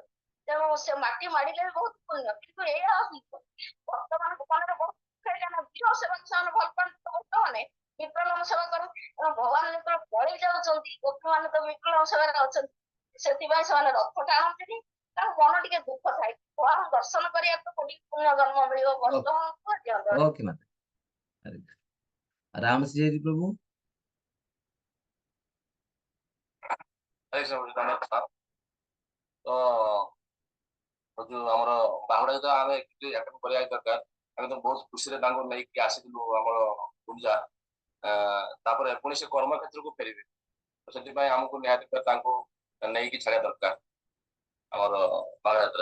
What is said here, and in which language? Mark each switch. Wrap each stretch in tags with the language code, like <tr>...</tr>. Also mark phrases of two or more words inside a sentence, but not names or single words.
<or>ତେଣୁ ସେ ମାଟି ମାଡ଼ିଲେ ବି ବହୁତ ପୁଣ୍ୟ, କିନ୍ତୁ ଏଇଆ ଭକ୍ତ ମାନଙ୍କ ମନରେ ବହୁତ ବିଗ୍ରହ ସେବାକୁ ସେମାନେ ଭଲ ପାଆନ୍ତି। ଭକ୍ତମାନେ ବିଗ୍ରହ ସେବା କରନ୍ତି, ଭଗବାନ ଯେତେବେଳେ ପଳେଇ ଯାଉଛନ୍ତି, ଗୋପୀ ମାନେ ତ ବିଗ୍ରହ ସେବାରେ ଅଛନ୍ତି, ସେଥିପାଇଁ ସେମାନେ ରଥ ଟାଣନ୍ତିନି। ତାଙ୍କ ମନ ଟିକେ ଦୁଃଖ ଥାଏ, ଭଗବାନ ଦର୍ଶନ କରିବା ତ କୋଟି ପୁଣ୍ୟ ଜନ୍ମ ମିଳିବ, କଷ୍ଟ</or> <hi>ओके माता, हरे कृष्ण। राम से जी प्रभु।</hi> <or>ତ ଯୋଉ ଆମର ବାହୁଡା ଯେତେବେଳେ ଆମେ ଆଟେଣ୍ଡ କରିବା ଦରକାର, ଆମେ ତ ବହୁତ ଖୁସିରେ ତାଙ୍କୁ ନେଇକି ଆସିଥିଲୁ ଆମର ଗୁଣ୍ଡିଚା। ତାପରେ ପୁଣି ସେ କର୍ମ କ୍ଷେତ୍ରକୁ ଫେରିବେ, ସେଥିପାଇଁ ଆମକୁ ନିହାତି ତାଙ୍କୁ ନେଇକି ଛାଡିବା ଦରକାର ଆମର ବାହୁଡା ଯାତ୍ରା।</or>